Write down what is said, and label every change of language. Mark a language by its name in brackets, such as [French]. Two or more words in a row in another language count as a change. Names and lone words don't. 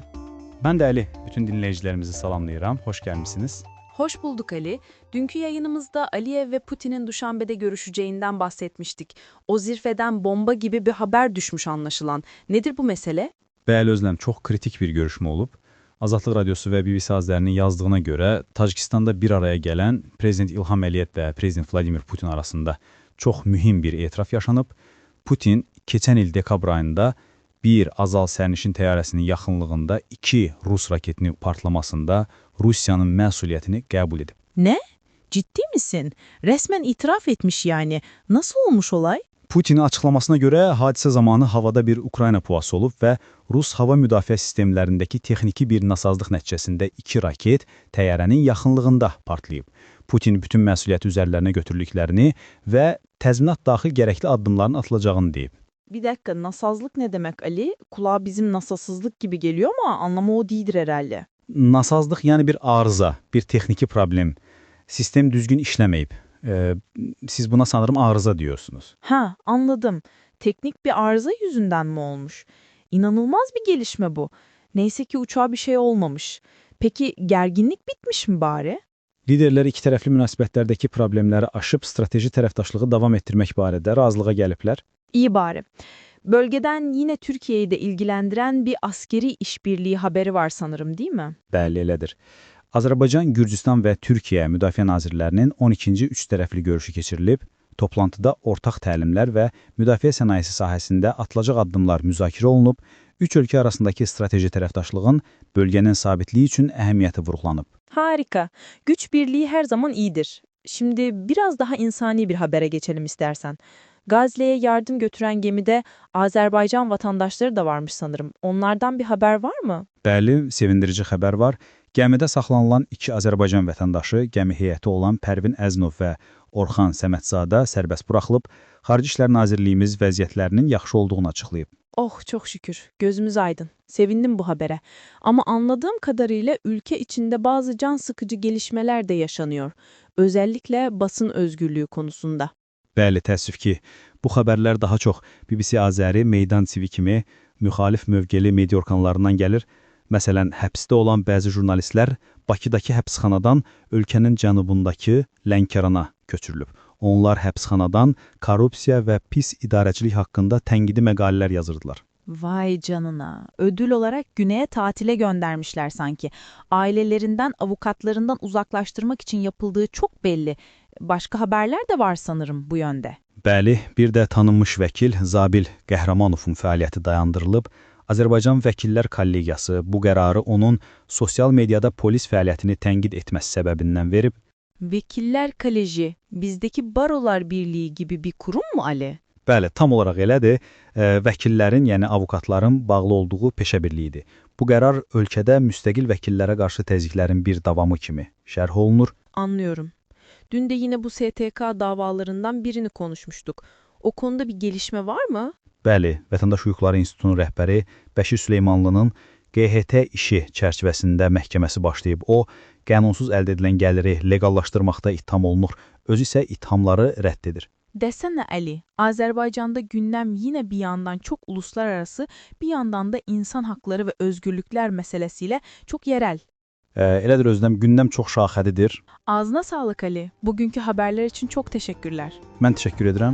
[Turkish] Ben de Ali. [Azerbaijani] Bütün dinleyicilerimizi salamlayıram. Hoş gelmişsiniz. [Turkish] Hoş bulduk Ali. Dünkü yayınımızda Aliyev ve Putin'in Duşanbe'de görüşeceğinden bahsetmiştik. O zirveden bomba gibi bir haber düşmüş anlaşılan. Nedir bu mesele? [Azerbaijani] Bəli Özlem, çok kritik bir görüşme olub. Azadlıq Radyosu və BBC Azərinin yazdığına görə Tacikistanda bir araya gələn Prezident İlham Əliyev və Prezident Vladimir Putin arasında çox mühim bir etiraf yaşanıb. Putin keçən il dekabr ayında bir Azal sərnişin təyyarəsinin yaxınlığında 2 Rus raketinin partlamasında Rusiyanın məsuliyyətini qəbul edib. [Turkish] Ne? Ciddi misin? Resmen itiraf etmiş yani. Nasıl olmuş olay? [Azerbaijani] Putinin açıqlamasına görə hadisə zamanı havada bir Ukrayna puası olub və Rus hava müdafiə sistemlərindəki texniki bir nasazlıq nəticəsində 2 raket təyyarənin yaxınlığında partlayıb. Putin bütün məsuliyyəti üzərlərinə götürdüklərini və təzminat daxil gərəkli addımların atılacağını deyib. [Turkish] Bir dakika, nasazlık ne demek Ali? Kulağa bizim nasasızlık gibi geliyor ama anlamı o değildir herhalde. [Azerbaijani] Nasazlıq yəni bir arıza, bir texniki problem. Sistem düzgün işləməyib. Siz buna [Turkish] sanırım arıza diyorsunuz. Ha, anladım. Teknik bir arıza yüzünden mi olmuş? İnanılmaz bir gelişme bu. Neyse ki uçağa bir şey olmamış. Peki gerginlik bitmiş mi bari? [Azerbaijani] Liderlər iki tərəfli münasibətlərdəki problemləri aşıb strateji tərəfdaşlığı davam etdirmək barədə razılığa gəliblər. [Turkish] İyi bari. Bölgeden yine Türkiye'yi de ilgilendiren bir askeri işbirliği haberi var sanırım, değil mi? [Azerbaijani] Bəli, elədir. Azərbaycan, Gürcüstan və Türkiyə müdafiə nazirlərinin 12-ci üç tərəfli görüşü keçirilib. Toplantıda ortaq təlimlər və müdafiə sənayesi sahəsində atılacaq addımlar müzakirə olunub. Üç ölkə arasındakı strateji tərəfdaşlığın bölgənin sabitliyi üçün əhəmiyyəti vurğulanıb. [Turkish] Harika. Güç birliği her zaman iyidir. Şimdi biraz daha insani bir habere geçelim istersen. Gazze'ye yardım götüren gemide Azerbaycan vatandaşları da varmış sanırım. Onlardan bir haber var mı? [Azerbaijani] Bəli, sevindirici xəbər var. Gəmidə saxlanılan 2 Azərbaycan vətəndaşı, gəmi heyəti olan Pərvin Əznov və Orxan Səmədzadə sərbəst buraxılıb. Xarici İşlər Nazirliyimiz vəziyyətlərinin yaxşı olduğunu açıqlayıb. [Turkish] Oh çok şükür. Gözümüz aydın. Sevindim bu habere. Ama anladığım kadarıyla ülke içinde bazı can sıkıcı gelişmeler de yaşanıyor. Özellikle basın özgürlüğü konusunda. [Azerbaijani] Bəli, təəssüf ki, bu xəbərlər daha çox BBC Azəri, Meydan TV kimi müxalif mövqeli media orqanlarından gəlir. Məsələn, həbsdə olan bəzi jurnalistlər Bakıdakı həbsxanadan ölkənin cənubundakı Lənkərana köçürülüb. Onlar həbsxanadan korrupsiya və pis idarəçilik haqqında tənqidi məqalələr yazırdılar. [Turkish] Vay canına. Ödül olarak güneye tatile göndermişler sanki. Ailelerinden, avukatlarından uzaklaştırmak için yapıldığı çok belli. Başka haberler de var sanırım bu yönde. [Azerbaijani] Bəli, bir də tanınmış vəkil Zabil Qəhrəmanovun fəaliyyəti dayandırılıb. Azərbaycan Vəkillər Kollegiyası bu qərarı onun sosial mediada polis fəaliyyətini tənqid etməsi səbəbindən verib. [Turkish] Vekiller Koleji, bizdeki Barolar Birliği gibi bir kurum mu Ali? [Azerbaijani] Bəli, tam olaraq elədir. Vəkillərin, yəni avukatların bağlı olduğu peşə birliyidir. Bu qərar ölkədə müstəqil vəkillərə qarşı təzyiqlərin bir davamı kimi şərh olunur. [Turkish] Anlıyorum. Dün de yine bu STK davalarından birini konuşmuştuk. O konuda bir gelişme var mı? [Azerbaijani] Bəli, Vətəndaş Hüquqları İnstitutunun rəhbəri Bəşir Süleymanlının QHT işi çərçivəsində məhkəməsi başlayıb. O, qanunsuz əldə edilən gəliri legallaşdırmaqda ittiham olunur, özü isə ittihamları rədd edir. [Turkish] Desene Ali, Azerbaycan'da gündem yine bir yandan çok uluslararası, bir yandan da insan hakları ve özgürlükler meselesiyle çok yerel. [Azerbaijani] Elədir Özlem, gündəm çox şaxəlidir. [Turkish] Ağzına sağlık Ali. Bugünkü haberler için çok teşekkürler. [Azerbaijani] Mən təşəkkür edirəm.